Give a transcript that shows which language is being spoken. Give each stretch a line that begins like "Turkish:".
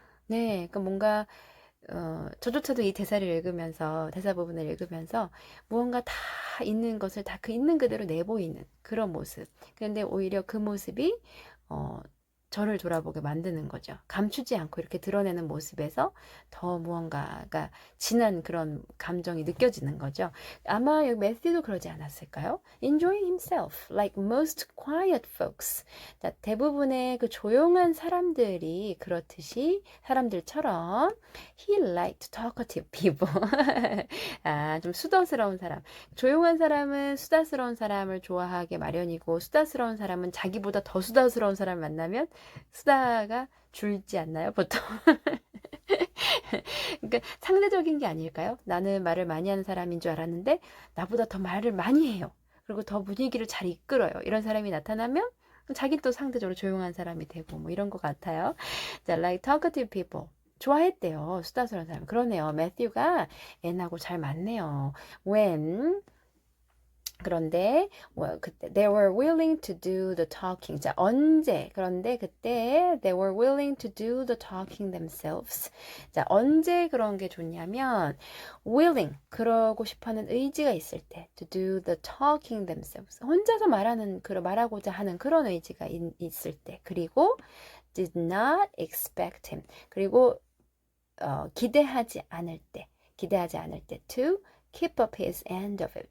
Korean: 네, 그 뭔가 저조차도 이 대사를 읽으면서 대사 부분을 읽으면서 무언가 다 있는 것을 다 그 있는 그대로 내보이는 그런 모습. 그런데 오히려 그 모습이 어, 저를 돌아보게 만드는 거죠. 감추지 않고 이렇게 드러내는 모습에서 더 무언가가 진한 그런 감정이 느껴지는 거죠. 아마 여기 매튜도 그러지 않았을까요?
English: Enjoying himself, like most quiet folks.
Korean: 자, 대부분의 그 조용한 사람들이 그렇듯이 사람들처럼
English: he liked talkative people.
Korean: 좀 수다스러운 사람. 조용한 사람은 수다스러운 사람을 좋아하게 마련이고 수다스러운 사람은 자기보다 더 수다스러운 사람을 만나면 수다가 줄지 않나요, 보통? 그러니까 상대적인 게 아닐까요? 나는 말을 많이 하는 사람인 줄 알았는데 나보다 더 말을 많이 해요. 그리고 더 분위기를 잘 이끌어요. 이런 사람이 나타나면 자기 또 상대적으로 조용한 사람이 되고 뭐 이런 것 같아요.
English: 자, like talkative people.
Korean: 좋아했대요. 수다스러운 사람. 그러네요. 매튜가 앤하고 잘 맞네요.
English: When
Korean: 그런데 그때
English: they were willing to do the talking.
Korean: 자, 언제? 그런데 그때
English: they were willing to do the talking themselves.
Korean: 자, 언제 그런 게 좋냐면 willing 그러고 싶어하는 의지가 있을 때
English: to do the talking themselves.
Korean: 혼자서 말하고자 하는 그런 의지가 있을 때.
English: 그리고 did not expect him.
Korean: 그리고 기대하지 않을 때
English: to keep up his end of it.